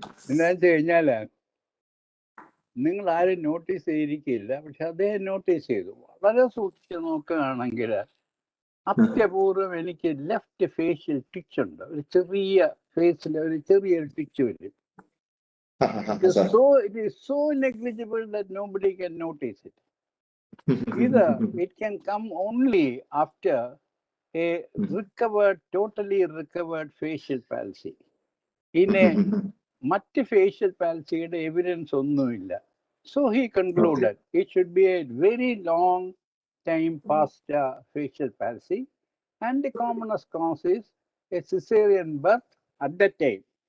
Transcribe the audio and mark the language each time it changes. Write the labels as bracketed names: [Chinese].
[Malayalam] എന്താ വെച്ച് കഴിഞ്ഞാൽ നിങ്ങൾ ആരും നോട്ടീസ് ചെയ്തിരിക്കില്ല, പക്ഷെ അദ്ദേഹം നോട്ടീസ് ചെയ്തു. വളരെ സൂക്ഷിച്ച് നോക്കുകയാണെങ്കിൽ അത്യപൂർവം എനിക്ക് ലെഫ്റ്റ് ഫേഷ്യൽ ടിച്ച് ഉണ്ട്. ഒരു ചെറിയ ഫേസിൽ ഒരു ചെറിയൊരു ടിച്ച് വരും. [English] It is so negligible that nobody can notice it. It can come only after a totally recovered facial palsy. [Malayalam] മറ്റ് ഫേഷ്യൽ പാൽസിയുടെ എവിഡൻസ് ഒന്നുമില്ല. [English] So he concluded it should be a very long time past facial palsy, and the commonest cause is a cesarean birth at that time.